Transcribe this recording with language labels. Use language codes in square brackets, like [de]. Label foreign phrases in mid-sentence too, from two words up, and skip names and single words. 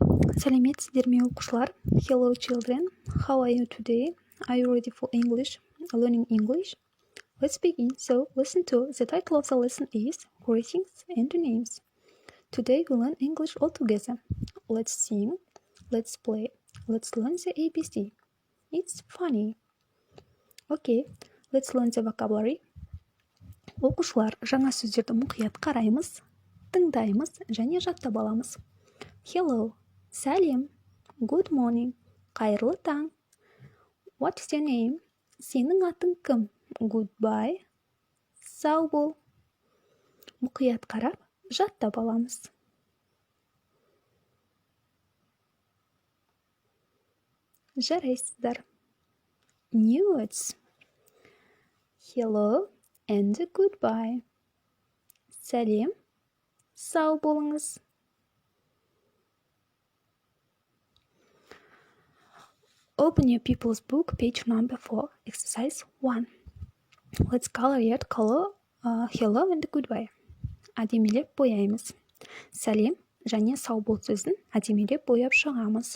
[kk] Сәлеметсіздер ме оқушылар? [en] Hello children, how are you today? Are you ready for English? Learning English? Let's begin. So, listen to. The title of the lesson is Greetings and Names. Today we learn English all together. Let's sing, let's play, let's learn the ABC. It's funny. Okay, let's learn the vocabulary. [kk] Оқушылар, жаңа сөздерді мұқият қараймыз, тыңдаймыз және жаттап аламыз. [en] Hello, сәлем. Good morning, [kk] қайырлы таң. [en] What is your name? [kk] Сенің атың кім? Goodbye, сау бол. Мұқият қарап, жаттап аламыз. Жарайсыздар. [en] New words. Hello and goodbye. [kk] Сәлем, сау болыңыз. [en] Open your people's book, page number 4, exercise 1. Let's color hello and goodbye. [kk] Әдемелеп бояймыз. Сәлем және сау бол сөзін әдемелеп бояп шығамыз.